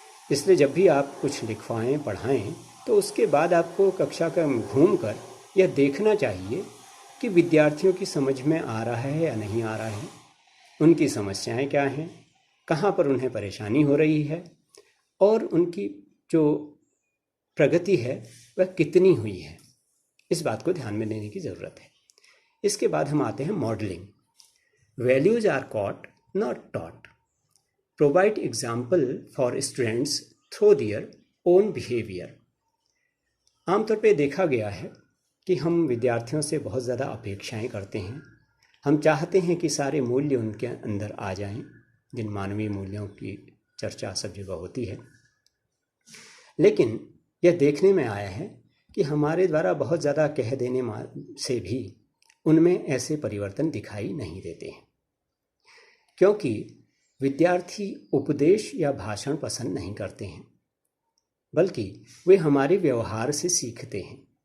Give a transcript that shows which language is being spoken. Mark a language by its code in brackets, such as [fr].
[hi] इसलिए जब भी आप कुछ लिखवाएं, पढ़ाएं, तो उसके बाद आपको कक्षा का घूमकर यह देखना चाहिए कि विद्यार्थियों की समझ में आ रहा है या नहीं आ रहा है, उनकी समस्याएं क्या हैं, कहाँ पर उन्हें परेशानी हो रही है और उनकी जो प्रगति है वह कितनी हुई है। इस बात को ध्यान में देने की ज़रूरत है। इसके बाद हम आते हैं modelling. [en] Values are caught not taught. Provide example for students through their own behavior. [hi] आमतौर पे देखा गया है कि हम विद्यार्थियों से बहुत ज़्यादा अपेक्षाएं करते हैं। हम चाहते हैं कि सारे मूल्य उनके अंदर आ जाएं, जिन मानवीय मूल्यों की चर्चा सब जगह होती है। लेकिन यह देखने में आया है कि हमारे द्वारा बहुत ज़्यादा कह देने से भी उनमें ऐसे परिवर्तन दिखाई नहीं देते हैं, क्योंकि विद्यार्थी उपदेश या भाषण पसंद नहीं करते हैं, बल्कि वे हमारे व्यवहार से सीखते हैं।